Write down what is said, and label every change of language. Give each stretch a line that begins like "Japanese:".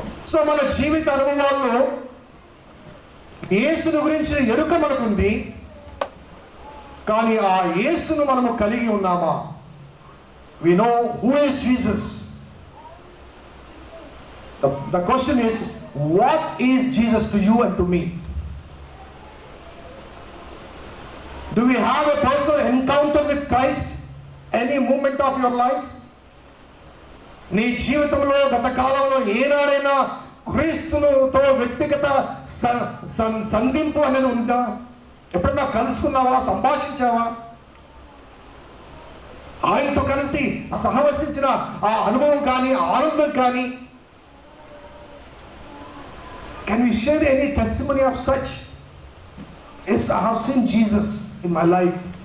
Telugu: So మన జీవిత అనుభవాల్లో యేసును గురించిన ఎరుక మనకుంది, కానీ ఆ యేసును మనము కలిగి ఉన్నామా?
English: We know who is Jesus. The question is, what is Jesus to you and to me? Do we have a personal encounter with Christ any moment of your life?
Telugu: నీ జీవితంలో గత కాలంలో ఏనాడైనా క్రీస్తుతో వ్యక్తిగత సంధింపు అనేది ఉందా? ఎప్పుడన్నా కలుసుకున్నావా? సంభాషించావా? ఆయనతో కలిసి సహవసించిన ఆ అనుభవం కానీ, ఆనందం కానీ,
English: can we share any testimony of such? Yes, I have seen Jesus in my life.